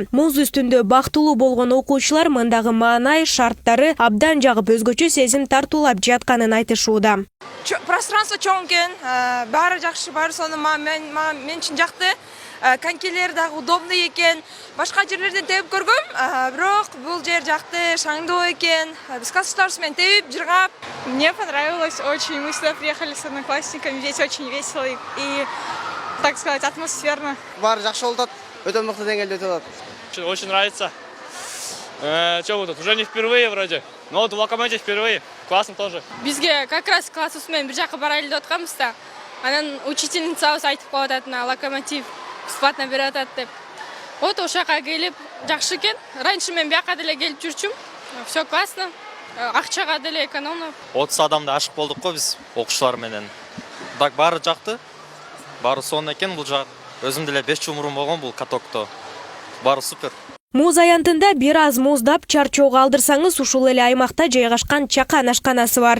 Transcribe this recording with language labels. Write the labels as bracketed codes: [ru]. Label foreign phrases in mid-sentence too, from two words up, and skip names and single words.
[ky] Муз үстүндө бактылуу болгон окуучулар мындагы маанай шарттары абдан жагып, өзгөчө сезим тартуулап жатканын айтышууда. Пространство чоң экен, баары жакшы, баары сону мен үчүн жакты. Конькилер дагы удобный экен. Башка жерлерден тебип көргөм, бирок бул жер жакты, шаңдуу экен. Биз классташтарыбыз менен тебип, жыргап. [ru] Мне понравилось очень. Мы сюда приехали с одноклассниками, здесь очень весело и, так сказать, атмосферно. Баары жакшы болуп атат, өтө мыкты деңгээлде өтүп атат. Очень нравится. Что вы тут? Уже не впервые вроде. Но вот в Локомотиве впервые. Классно тоже. [ky] Бизге [ru] как раз [ky] классыбыз менен бир жака барайлы деп атканбыз да. Анан учительницабыз айтып коюп атат, [ru] на Локомотив бесплатно [ky] берип атат деп. Вот ошол жака келип жакшы экен. Раньше мен бияка деле келип жүрчүм. [ru] Все классно. [ky] Акчага деле экономно. 30 адамда ашык болдук го биз окуучулар менен. Так баары жакты. Баары сонун экен бул жак. Өзүм деле 5 жыл мурун болгон бул катокто. Баары супер. Муз аянтында бир аз муздап чарчоого алдырсаңыз, ушул эле аймакта жайгашкан чакан ашканасы бар.